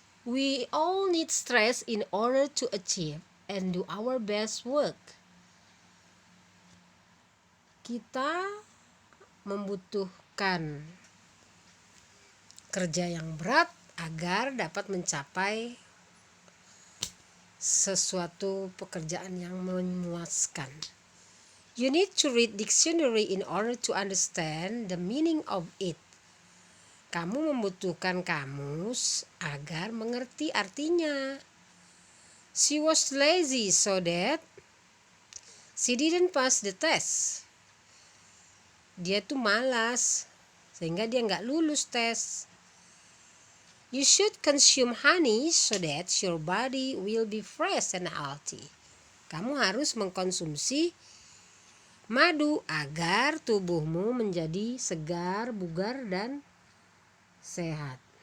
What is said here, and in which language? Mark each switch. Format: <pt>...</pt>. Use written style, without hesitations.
<en>We all need stress in order to achieve and do our best work.</en> <id>kita membutuhkan kerja yang berat agar dapat mencapai sesuatu pekerjaan yang memuaskan.</id> <en>You need to read dictionary in order to understand the meaning of it.</en> <id>Kamu membutuhkan kamus agar mengerti artinya.</id> <en>She was lazy so that she didn't pass the test.</en> <id>Dia tuh malas sehingga dia nggak lulus tes.</id> <en>You should consume honey so that your body will be fresh and healthy.</en> <id>Kamu harus mengkonsumsi madu agar tubuhmu menjadi segar, bugar, dan sehat.</id>